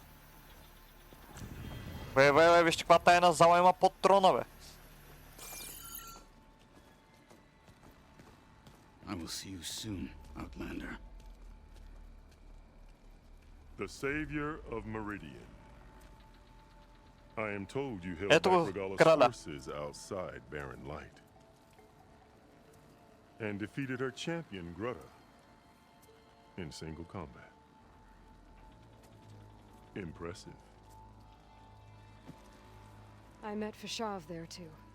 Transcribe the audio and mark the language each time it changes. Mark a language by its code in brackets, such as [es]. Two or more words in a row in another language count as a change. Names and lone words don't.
[bg] Бе, вижте каква тайна зала има под трона, бе. [en] I will see you soon, Outlander. The savior of Meridian. I am told you held [bg] Ето [en] back [bg] го [en] Regala's [bg] крада. [en] forces outside Barren Light. And defeated her champion, Grutta, in single combat. Impressive. I met Fashav there too.